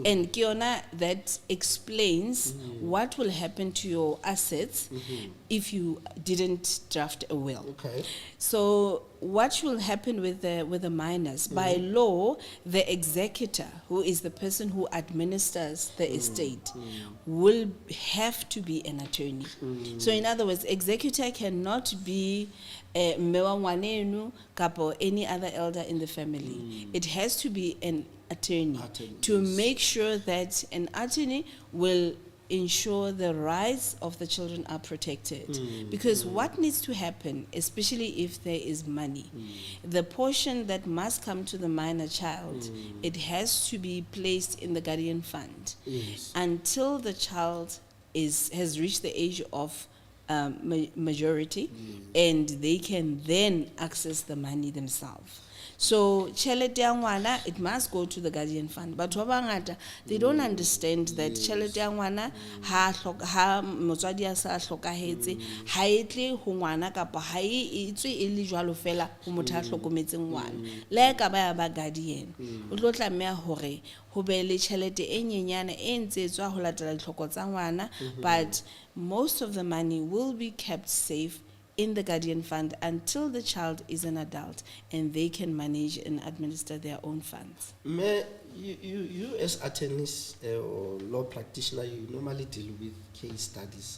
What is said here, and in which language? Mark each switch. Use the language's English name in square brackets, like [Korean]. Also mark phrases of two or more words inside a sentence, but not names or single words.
[English] And 𝐿𝐿, that explains what will happen to your assets if you didn't draft a will. Okay. So what will happen with the minors? By law, the executor, who is the person who administers the estate, will have to be an attorney. So in other words, executor cannot be [Southern Sotho] mme wa ngwaneno kapo [English] any other elder in the family. It has to be an attorney to yes, make sure that an attorney will ensure the rights of the children are protected. Because what needs to happen, especially if there is money, the portion that must come to the minor child, it has to be placed in the guardian fund Yes. until the child has reached the age of majority, and they can then access the money themselves. [Southern Sotho] So tjhelete ya ngwana, [English] it must go to the guardian fund. But they don't understand that [Southern Sotho] tjhelete ya ngwana ha motswadi a sa hlokahetse ha etle ho ngwana kapa ha e tswe e le jwalo fela ho motho a hlokometseng ngwana. Le ka ba ya ba guardian o tlo tlameha hore ho be le tjhelete e nyenyana e ntse etswa ho latela ditlhoko tsa ngwana, [English] but most of the money will be kept safe in the guardian fund until the child is an adult and they can manage and administer their own funds. You as attorneys or law practitioner, you normally deal with case studies.